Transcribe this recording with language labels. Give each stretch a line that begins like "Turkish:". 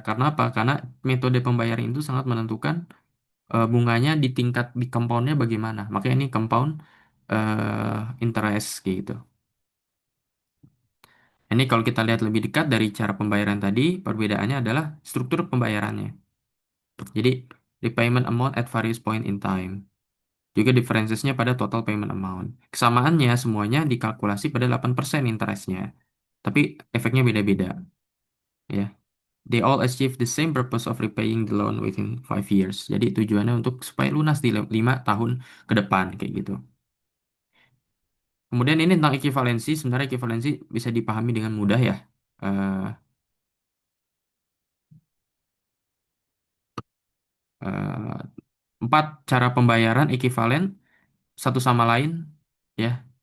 Indonesian: Karena apa? Karena metode pembayaran itu sangat menentukan bunganya di tingkat di compoundnya bagaimana. Makanya ini compound interest gitu. Ini kalau kita lihat lebih dekat dari cara pembayaran tadi, perbedaannya adalah struktur pembayarannya. Jadi,
English: repayment amount at various point in time.
Indonesian: Juga differencesnya pada
English: total payment amount.
Indonesian: Kesamaannya semuanya dikalkulasi pada 8% interestnya. Tapi efeknya beda-beda. Ya.
English: They all achieve the same purpose of repaying the loan within 5 years.
Indonesian: Jadi tujuannya untuk supaya lunas di 5 tahun ke depan kayak gitu. Kemudian ini tentang ekivalensi. Sebenarnya ekivalensi bisa dipahami dengan mudah ya. Eh, 4 cara pembayaran ekivalen satu sama lain ya.